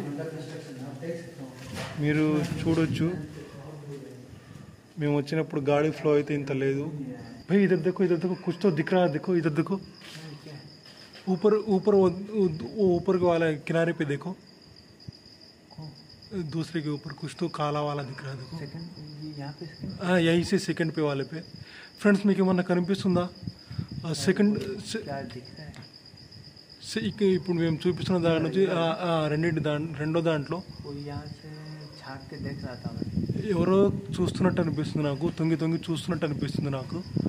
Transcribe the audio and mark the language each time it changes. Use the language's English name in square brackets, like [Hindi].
[Hindi] Under construction आप देख सकते हो [Telugu] మీరు చూడొచ్చు. మేము వచ్చినప్పుడు గాలి ఫ్లో అయితే ఇంత లేదు. [Hindi] भाई इधर देखो कुछ तो दिख रहा है, देखो इधर देखो, ऊपर ऊपर वो ऊपर के वाला किनारे पे देखो, दूसरे के ऊपर कुछ तो काला वाला दिख रहा है, देखो. सेकंड यहाँ पे हाँ, यहीं से सेकंड पे वाले पे. [Telugu] ఫ్రెండ్స్ మీకు ఏమన్నా కనిపిస్తుందా? సెకండ్ [Hindi] क्या दिख रहा है [Telugu] ఇప్పుడు మేము చూపిస్తున్న దాని నుంచి రెండో దాంట్లో [Hindi] वो यहाँ से झाँक के देख रहा था मैं [Telugu] ఎవరో చూస్తున్నట్టు అనిపిస్తుంది నాకు, తొంగి చూస్తున్నట్టు అనిపిస్తుంది నాకు.